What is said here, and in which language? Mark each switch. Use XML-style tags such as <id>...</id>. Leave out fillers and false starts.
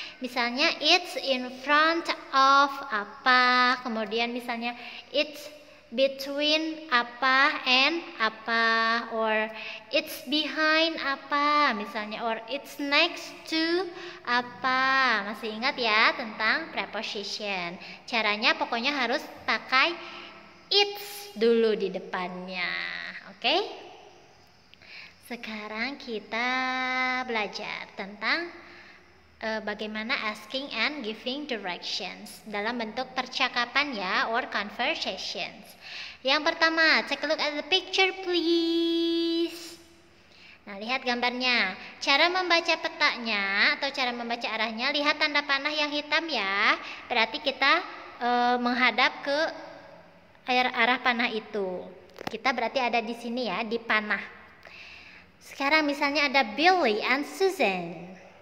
<en>Misalnya it's in front of apa, kemudian misalnya it's between apa and apa, or it's behind apa misalnya, or it's next to apa.</en> <id>Masih ingat ya tentang preposition? Caranya pokoknya harus pakai it's dulu di depannya. Oke? Sekarang kita belajar tentang bagaimana</id> <en>asking and giving directions</en> <id>dalam bentuk percakapan ya, or conversations. Yang pertama,</id> <en>take a look at the picture please.</en> <id>Nah, lihat gambarnya. Cara membaca petanya atau cara membaca arahnya, lihat tanda panah yang hitam ya. Berarti kita menghadap ke arah panah itu. Kita berarti ada di sini ya, di panah. Sekarang misalnya ada Billy and Susan.</id>